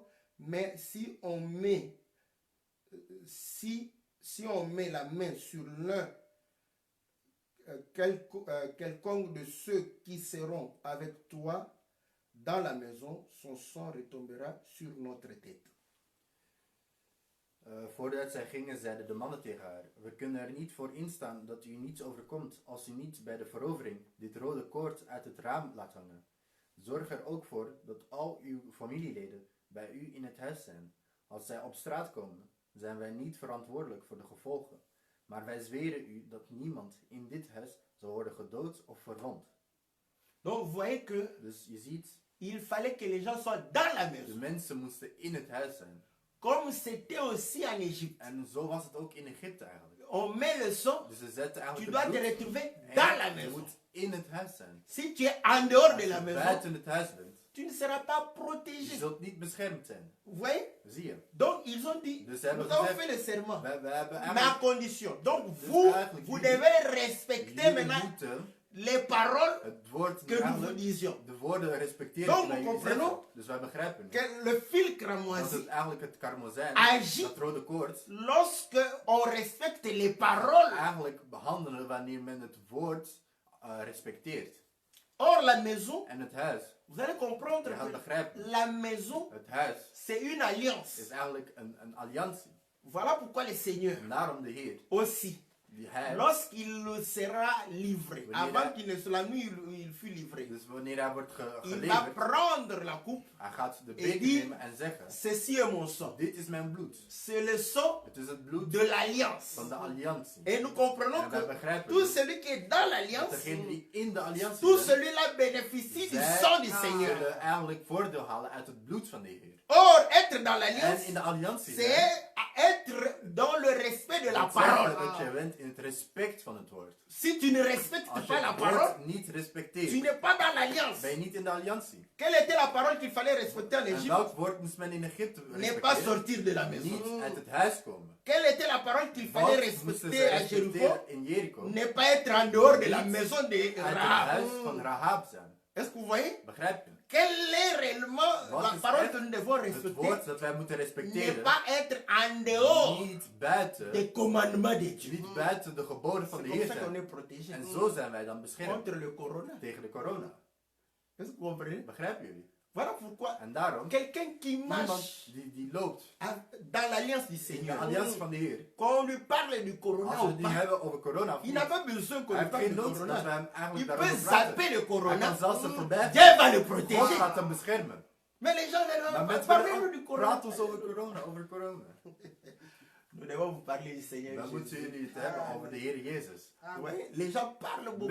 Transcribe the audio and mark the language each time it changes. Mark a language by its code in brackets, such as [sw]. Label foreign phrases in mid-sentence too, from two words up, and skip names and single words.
[fr] Mais si on met la main sur l'un quelconque de ceux qui seront avec toi dans la maison, son sang retombera sur notre tête. [nl] Voordat zij gingen, zeiden de mannen tegen haar, we kunnen er niet voor instaan dat u niets overkomt als u niet bij de verovering dit rode koord uit het raam laat hangen. Zorg er ook voor dat al uw familieleden bij u in het huis zijn. Als zij op straat komen, zijn wij niet verantwoordelijk voor de gevolgen. Maar wij zweren u dat niemand in dit huis zal worden gedood of verwond. [fr] Donc vous voyez que [nl] Dus je ziet, [fr] il fallait que les gens soient dans la [nl] de [fr] maison. [nl] mensen moesten in het huis zijn. [fr] Comme c'était aussi en Égypte. [nl] En zo was het ook in Egypte eigenlijk. [fr] On met le sang, [nl] Dus ze zetten [fr] tu [nl] eigenlijk [fr] dois [nl] het [fr] te [nl] bloed [fr] retrouver [nl] en [fr] dans la [nl] je [fr] maison. [nl] moet in het huis zijn. [fr] Si tu es en dehors [nl] Als [fr] de [nl] je [fr] la maison, [nl] buiten het huis bent, [fr] tu ne seras pas [nl] Je [fr] protégé. [nl] zult niet beschermd zijn. [fr] Vous voyez? [nl] Zie je? [fr] Donc ils ont dit, [nl] Dus ze hebben [fr] nous avons [nl] gezegd, [fr] fait le serment, [nl] we hebben [fr] mais à [nl] eigenlijk, [fr] condition. Donc [nl] Dus [fr] vous, [nl] eigenlijk [fr] vous [nl] jullie- [fr] devez respecter [nl] jullie [fr] maintenant [nl] moeten [fr] les paroles [nl] het woord [fr] que nous vous [nl] eigenlijk, [fr] disions. [nl] de woorden respecteren [fr] Donc, [nl] die wij [fr] nous [nl] jullie zeggen. [fr] comprenons [nl] Dus wij begrijpen nu. [fr] Que le fil [nl] Dat [fr] cramoisi, [nl] het eigenlijk het karmozijn, [fr] Agit. [nl] dat rode koord, [fr] lorsque on respecte les paroles, [nl] eigenlijk behandelen wanneer men het woord respecteert. [fr] or la maison, [nl] En het huis, [fr] vous allez comprendre [nl] je gaat [fr] que [nl] begrijpen, [fr] la maison, [nl] het huis [fr] c'est une alliance. [nl] is eigenlijk een alliantie. [fr] Voilà pourquoi le Seigneur [nl] En daarom de Heer, [fr] aussi, [nl] die hij, [fr] lorsqu'il sera livré, Oui, avant là. qu'il ne soit la nuit, il fut livré, [nl] dus wanneer hij wordt [fr] il va [nl] geleverd, [fr] prendre la coupe. [nl] hij gaat de [fr] Et [nl] beker [fr] dit, [nl] nemen en zeggen, [fr] Ceci est mon sang. [nl] dit is mijn bloed. [fr] C'est le sang [nl] Het is het bloed [fr] de l'alliance. [nl] van de alliantie. [fr] Et nous comprenons [nl] En wij [fr] que [nl] begrijpen [fr] tout [nl] dus [fr] celui qui est dans [nl] dat [fr] l'alliance, [nl] degenen die in de alliantie [fr] tout [nl] zijn, [fr] celui-là bénéficie du [nl] zij [fr] sang du Seigneur. [nl] zullen eigenlijk voordeel halen uit het bloed van de Heer. [fr] Or, être dans [nl] En [fr] l'alliance, [nl] in de alliantie zijn, [fr] c'est être dans le respect de la [nl] dat zeggen [fr] parole. [nl] dat je bent in het respect van het woord. [fr] Si tu ne respectes [nl] Als je [fr] pas la [nl] het [fr] parole, [nl] woord niet [fr] tu [nl] respecteert, [fr] n'es pas dans l'alliance. [nl] ben je niet in de alliantie. [fr] Quelle était la parole qu'il fallait respecter en [nl] En [fr] Égypte? [nl] welk woord moest men in Egypte [fr] N'est pas [nl] respecteren? [fr] sortir de la maison. [nl] Niet uit het huis komen. [fr] Quelle était la parole qu'il fallait [nl] Wat moesten ze [fr] respecter à Jéricho? [nl] respecteren in Jericho? [fr] N'est pas être en dehors de la maison de [nl] Uit het [fr] Rahab. [nl] huis van Rahab zijn. [fr] Est-ce que vous voyez? [nl] Begrijp je? [fr] Quelle est réellement [nl] Wat [fr] la [nl] is [fr] parole [nl] echt [fr] que nous devons [nl] Het [fr] respecter? [nl] woord dat wij moeten [fr] N'est [nl] respecteren. [fr] pas être en dehors [nl] Niet buiten. [fr] des commandements de Dieu. [nl] Niet buiten de geboden van [fr] C'est [nl] de [fr] comme [nl] Heer [fr] ça qu'on [nl] zijn. [fr] est protégé [nl] En zo zijn wij dan beschermd [fr] contre le corona. [nl] tegen de corona. [fr] Est-ce que vous comprenez? [nl] Begrijpen jullie? [fr] Voilà pourquoi [nl] En daarom, [fr] quelqu'un qui [nl] iemand [fr] marche [nl] die loopt [fr] dans l'alliance du [nl] in de [fr] Seigneur, [nl] alliantie van de Heer. [fr] quand on lui parle du corona [nl] Als [fr] ou [nl] we die [fr] pas, [nl] hebben over corona, of [fr] il [nl] niet, [fr] n'a pas besoin qu'on [nl] hij [fr] lui [nl] heeft [fr] parle [nl] geen [fr] du [nl] nood dat we [fr] corona. [nl] hem [fr] Il [nl] eigenlijk [fr] peut [nl] daarover praten. [fr] zapper le [nl] Hij [fr] corona. [nl] kan zelfs er voorbij [fr] Dieu [nl] gaan. [fr] va le [nl] God [fr] protéger. [nl] gaat hem beschermen. [fr] Mais les gens, [nl] Maar mensen [fr] parlez-nous [nl] willen [fr] du [nl] ook [fr] corona. [nl] praten ons over corona, [fr] Nous devons vous parler du Seigneur [nl] Dan moeten [fr] Jésus. [nl] jullie het hebben over de Heer Jezus. [fr] Ouais, les gens parlent beaucoup